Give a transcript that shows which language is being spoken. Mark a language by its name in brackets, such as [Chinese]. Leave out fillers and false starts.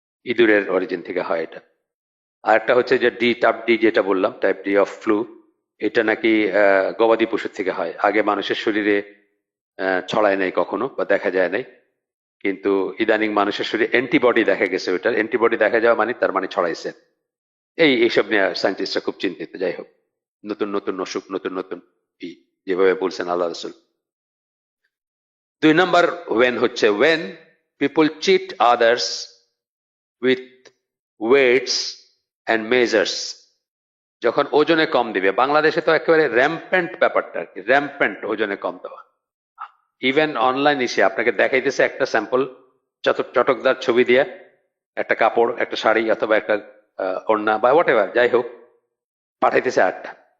[Bangla] ইঁদুরের অরিজিন থেকে হয় এটা। আর একটা হচ্ছে যে টাইপ ডি যেটা বললাম, টাইপ ডি অফ ফ্লু, এটা নাকি গবাদি পশুর থেকে হয়, আগে মানুষের শরীরে ছড়ায় নাই কখনো বা দেখা যায় নাই, কিন্তু ইদানিং মানুষের শরীরে অ্যান্টিবডি দেখা গেছে, ওইটার অ্যান্টিবডি দেখা যাওয়া মানে তার মানে ছড়াইছে। এইসব নিয়ে সায়েন্টিস্টরা খুব চিন্তিত। যাই হোক, নতুন নতুন অসুখ, নতুন নতুন যেভাবে বলছেন আল্লাহ রসুল। 2 নম্বর ওয়েন হচ্ছে [English] when people cheat others with weights and measures, [Bangla] যখন ওজনে কম দিবে। বাংলাদেশে তো একেবারে র্যাম্পেন্ট ব্যাপারটা আর কি, র্যাম্পেন্ট ওজনে কম দেওয়া। ইভেন অনলাইন এসে আপনাকে দেখাইতেছে একটা স্যাম্পল, চটকদার ছবি দিয়ে একটা কাপড়, একটা শাড়ি অথবা একটা ওড়না বা হোয়াট এভার, যাই হোক, পাঠাইতেছে আটটা।